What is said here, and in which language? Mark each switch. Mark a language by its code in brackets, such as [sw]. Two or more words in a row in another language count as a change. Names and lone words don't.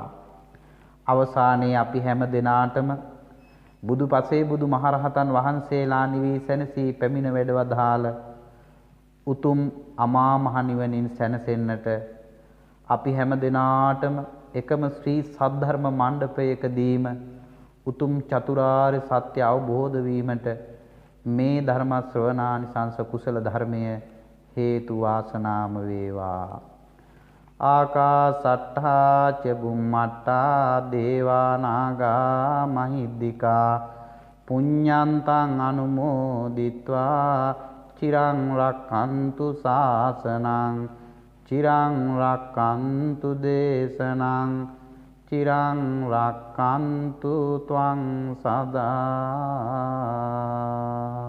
[si] අවසානයේ අපි හැම දිනාටම බුදුපසේ බුදු මහරහතන් වහන්සේලා නිවී සැනසී පැමිණ වැඩවදාළ උතුම් අමා මහ නිවනින් සැනසෙන්නට අපි හැම දිනාටම එකම ශ්‍රී සද්ධර්ම මණ්ඩපයකදීම උතුම් චතුරාර්ය සත්‍ය අවබෝධ වීමට මේ ධර්ම ශ්‍රවණානිසංස කුසල ධර්මය හේතු වාසනාම වේවා. [pi] ආකාසට්ඨා ච බුම්මට්ඨා දේවා නාග මහිද්దికා පුඤ්ඤන්තං අනුමෝදිත්වා චිරං රක්ඛන්තු ශාසනං චිරං රක්ඛන්තු දේශනං චිරං රක්ඛන්තු ත්වං සදා.